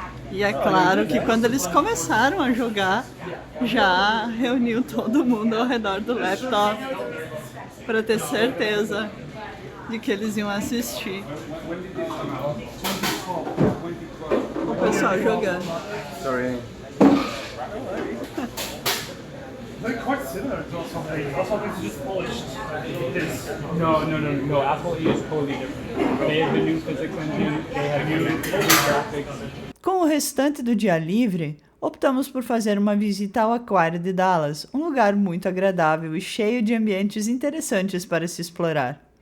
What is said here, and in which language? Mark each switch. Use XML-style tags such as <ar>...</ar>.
<pt>E é claro que quando eles começaram a jogar, já reuniu todo mundo ao redor do laptop para ter certeza de que eles iam assistir o pessoal jogando.</pt> <en>Sorry. They're quite similar to Asphalt. Asphalt is just polished. No. Asphalt E is totally different. They have the new physics engine. They have new graphics.</en> <pt>Com o restante do dia livre, optamos por fazer uma visita ao Aquário de Dallas, um lugar muito agradável e cheio de ambientes interessantes para se explorar.</pt>